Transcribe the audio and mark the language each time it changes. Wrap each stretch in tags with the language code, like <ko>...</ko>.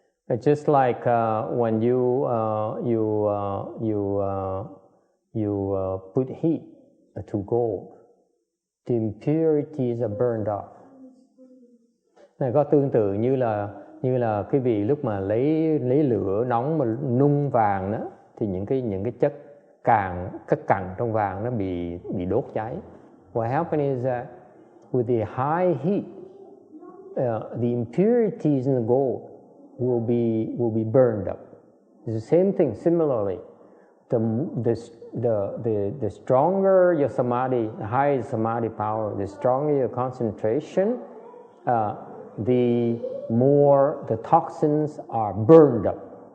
<en>It's just like when you put heat to gold, the impurities are burned off.</en> <vi>Này có tương tự như là quý vị lúc mà lấy lửa nóng mà nung vàng đó, thì những cái chất các cặn trong vàng nó bị đốt cháy.</vi> <en>What happened is that with the high heat, the impurities in the gold will be burned up. It's the same thing. Similarly, the stronger your samadhi, the higher your samadhi power, the stronger your concentration, the more the toxins are burned up.</en>